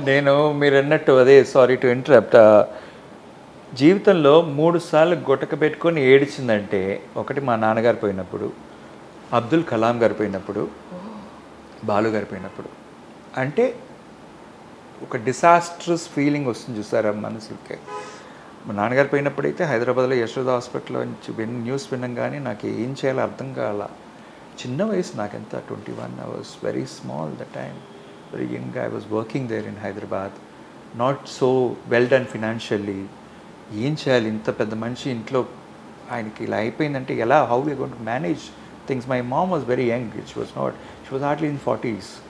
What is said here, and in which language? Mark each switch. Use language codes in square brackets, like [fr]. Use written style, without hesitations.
[te] నేను మీరు అన్నట్టు, అదే సారీ టు ఇంటరప్ట్, జీవితంలో 3 సార్లు గుటక పెట్టుకొని ఏడిచిందంటే, ఒకటి మా నాన్నగారు పోయినప్పుడు, అబ్దుల్ కలాం గారు పోయినప్పుడు, బాలు గారు పోయినప్పుడు. అంటే ఒక డిసాస్ట్రస్ ఫీలింగ్ వస్తుంది చూసారా మనసుకి. మా నాన్నగారు పోయినప్పుడు అయితే హైదరాబాద్లో యశోద హాస్పిటల్లో నుంచి న్యూస్ వినంగానే నాకు ఏం చేయాలో అర్థం కాల. చిన్న వయసు, నాకెంత [en] 21, I was very small that time, very young. I was working there in Hyderabad, not so well done financially. [te] ఏం చేయాలి, ఇంత పెద్ద మనిషి ఇంట్లో ఆయనకి ఇలా అయిపోయిందంటే ఎలా, [en] How we are going to manage things. My mom was very young, she was hardly in 40s.